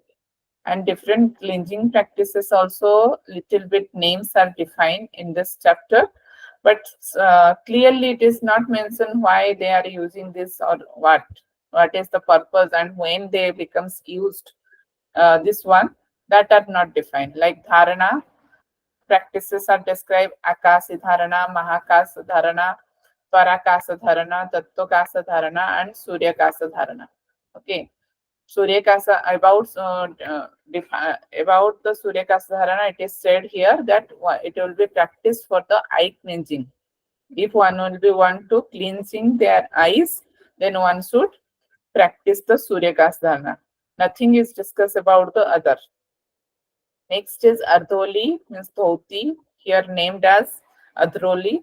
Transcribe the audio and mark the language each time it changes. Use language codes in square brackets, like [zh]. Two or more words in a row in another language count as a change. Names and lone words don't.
[en] And different cleansing practices also, little bit names are defined in this chapter, but clearly it is not mentioned why they are using this or what is the purpose and when they becomes used. This one that are not defined. Like dharana practices are described: [sa] akasi dharana, mahakasa dharana, parakasa dharana, tattvakasa dharana, and suryakasa dharana. [en] Okay, suryakasa about about the [sa] suryakasa dharana, [en] it is said here that it will be practiced for the eye cleansing. If one will be want to cleansing their eyes, then one should practice the [sa] suryakasa dharana. [en] Nothing is discussed about the other. Next is Ardholi, means dhoti, here named as Ardholi.